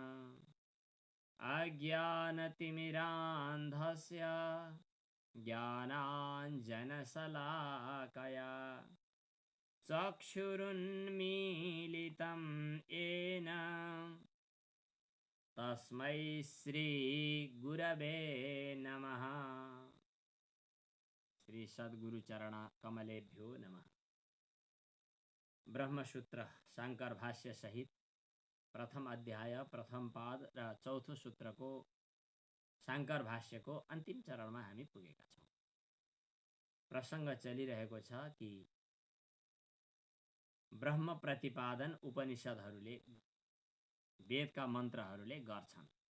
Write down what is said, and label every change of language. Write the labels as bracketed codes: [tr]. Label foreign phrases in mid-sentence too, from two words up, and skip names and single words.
[sa] अज्ञानतिमिरान्धस्य ज्ञानाञ्जनशलाकया चक्षुरुन्मीलितं येन तस्मै श्रीगुरवे नमः। श्री सद्गुरु चरण कमलेभ्यो नमः। [ne] ब्रह्मसूत्र शंकर भाष्य सहित प्रथम अध्याय प्रथम पाद र चौथो सूत्रको शंकर भाष्यको अन्तिम चरणमा हामी पुगेका छौं। प्रसंग चलिरहेको छ कि ब्रह्म प्रतिपादन उपनिषदहरूले वेदका मन्त्रहरूले गर्छन्।